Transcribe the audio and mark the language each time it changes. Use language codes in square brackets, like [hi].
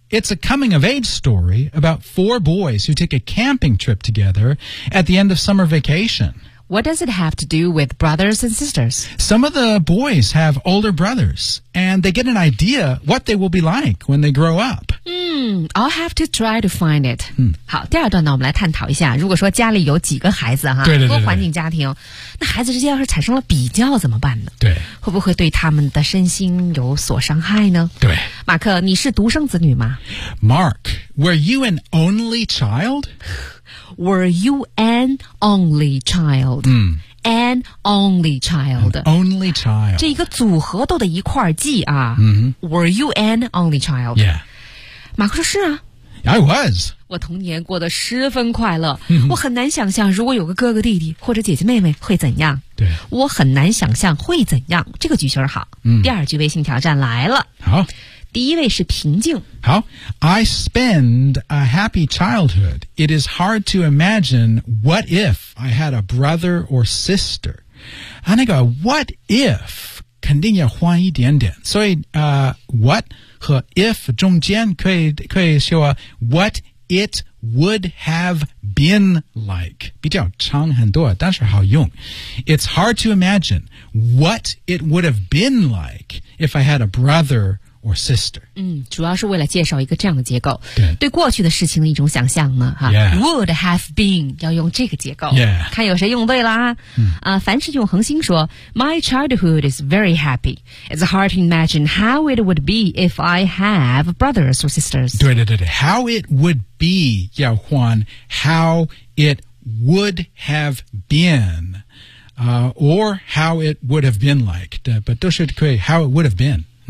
[en] It's a coming-of-age story about four boys who take a camping trip together at the end of summer vacation. What does it have to do with brothers and sisters? Some of the boys have older brothers, and they get an idea what they will be like when they grow up. I'll have to try to find it. [zh] 好，第二段呢，我们来探讨一下，如果说家里有几个孩子哈，对，多环境家庭，那孩子之间要是产生了比较怎么办呢？对，会不会对他们的身心有所伤害呢？对，马克，你是独生子女吗 [en] ？Mark, were you an only child? Were you an only child? An only child. An only child. [zh] 这一个组合都得一块儿记啊。 [en] Were you an only child? Yeah. [zh] 马克说是啊 [en] I was [zh] 我童年过得十分快乐我很难想象如果有个哥哥弟弟或者姐姐妹妹会怎样对我很难想象会怎样这个句型好、第二句微信挑战来了好第一位是平静 [en] 好 I spend a happy childhood It is hard to imagine What if I had a brother or sister [zh] 啊那个 [en] What if [zh] 肯定要换一点点所以、 [en] What和 if [zh] 中间可以说 [en] what it would have been like [zh] 比较长很多但是好用 [en] It's hard to imagine what it would have been like if I had a brother or sister [zh] 主要是为了介绍一个这样的结构对过去的事情的一种想象嘛、 yeah. [en] Would have been [zh] 要用这个结构、 yeah. 看有谁用对啦、凡是用恒星说 [en] My childhood is very happy It's hard to imagine how it would be if I have brothers or sisters 对 How it would be [zh] 要换 [en] How it would have beenor how it would have been like [zh] 但都是可以 [en] How it would have been